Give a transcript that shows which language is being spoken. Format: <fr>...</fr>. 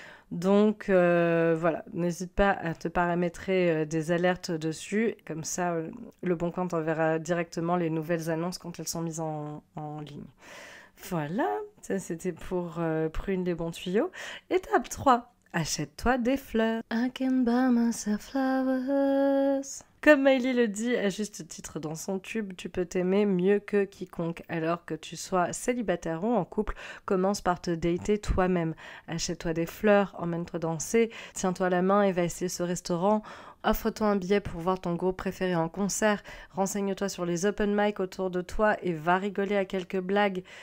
<fr>Donc voilà, n'hésite pas à te paramétrer des alertes dessus, comme ça Le Bon Coin t'enverra directement les nouvelles annonces quand elles sont mises en ligne. Voilà, ça c'était pour Prune des bons tuyaux. Étape 3, achète-toi des fleurs.</fr> <en>I can buy myself flowers.</en> <fr>Comme Miley le dit à juste titre dans son tube, tu peux t'aimer mieux que quiconque. Alors que tu sois célibataire ou en couple, commence par te dater toi-même. Achète-toi des fleurs, emmène-toi danser, tiens-toi la main et va essayer ce restaurant. Offre-toi un billet pour voir ton groupe préféré en concert. Renseigne-toi sur les open mic autour de toi et va rigoler à quelques blagues.</fr>